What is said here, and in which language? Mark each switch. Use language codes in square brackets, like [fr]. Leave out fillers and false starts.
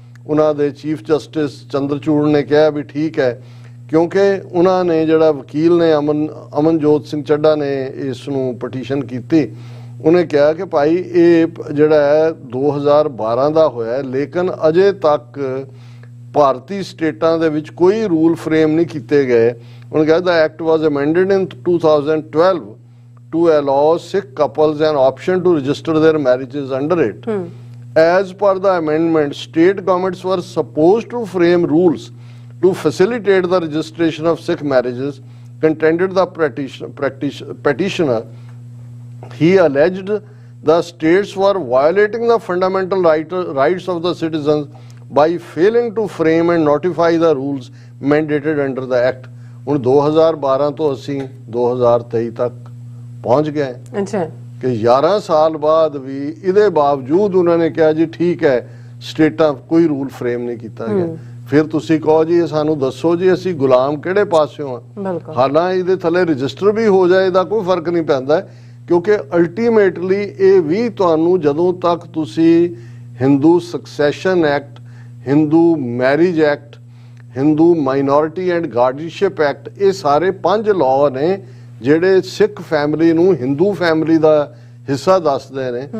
[pa] ਉਹਨਾਂ ਦੇ chief justice Chandrachud ਨੇ ਕਿਹਾ ਵੀ ਠੀਕ ਹੈ, ਕਿਉਂਕਿ ਉਹਨਾਂ ਨੇ ਜਿਹੜਾ ਵਕੀਲ ਨੇ ਅਮਨਜੋਤ ਸਿੰਘ ਚੱਡਾ ਨੇ ਇਸ ਨੂੰ ਪਟੀਸ਼ਨ ਕੀਤੀ। ਉਹਨੇ ਕਿਹਾ ਕਿ ਭਾਈ ਇਹ ਜਿਹੜਾ ਹੈ 2012 ਦਾ ਹੋਇਆ, ਲੇਕਿਨ ਅਜੇ ਤੱਕ ਭਾਰਤੀ ਸਟੇਟਾਂ ਦੇ ਵਿੱਚ ਕੋਈ ਰੂਲ ਫਰੇਮ ਨਹੀਂ ਕੀਤੇ ਗਏ। ਉਹਨੇ ਕਿਹਾ ਦਾ [en] Act was amended in 2012 to allow Sikh couples an option to register their marriages under it. As per the amendment, state governments were supposed to frame rules to facilitate the registration of Sikh marriages, contended the petitioner. He alleged the states were violating the fundamental rights of the citizens by failing to frame and notify the rules mandated under the act. [pa] ਹੁਣ 2012 ਤੋਂ ਅਸੀਂ 2023 ਤੱਕ ਪਹੁੰਚ ਗਏ। ਅੱਛਾ ਕਿ 11 ਸਾਲ ਬਾਅਦ ਵੀ ਇਹਦੇ ਬਾਵਜੂਦ ਉਹਨਾਂ ਨੇ ਕਿਹਾ ਜੀ ਠੀਕ ਹੈ ਸਟੇਟਾਂ ਕੋਈ ਰੂਲ ਫਰੇਮ ਨਹੀਂ ਕੀਤਾ ਗਿਆ। ਫਿਰ ਤੁਸੀਂ ਕਹੋ ਜੀ ਇਹ ਸਾਨੂੰ ਦੱਸੋ ਜੀ ਅਸੀਂ ਗੁਲਾਮ ਕਿਹੜੇ ਪਾਸਿਓਂ ਆ। ਹਾਲਾਂਕਿ ਇਹਦੇ ਥੱਲੇ ਰਜਿਸਟਰ ਵੀ ਹੋ ਜਾਏ ਇਹਦਾ ਕੋਈ ਫਰਕ ਨਹੀਂ ਪੈਂਦਾ, ਕਿਉਂਕਿ ਅਲਟੀਮੇਟਲੀ ਇਹ ਵੀ ਤੁਹਾਨੂੰ ਜਦੋਂ ਤੱਕ ਤੁਸੀਂ Hindu secession act, Hindu marriage act, Hindu minority and ਗਾਰਡੀਅਨਸ਼ਿਪ act, ਇਹ ਸਾਰੇ 5 ਲਾਅ ਨੇ ਜਿਹੜੇ ਸਿੱਖ ਫੈਮਿਲੀ ਨੂੰ ਹਿੰਦੂ ਫੈਮਿਲੀ ਦਾ ਹਿੱਸਾ ਦੱਸਦੇ ਨੇ।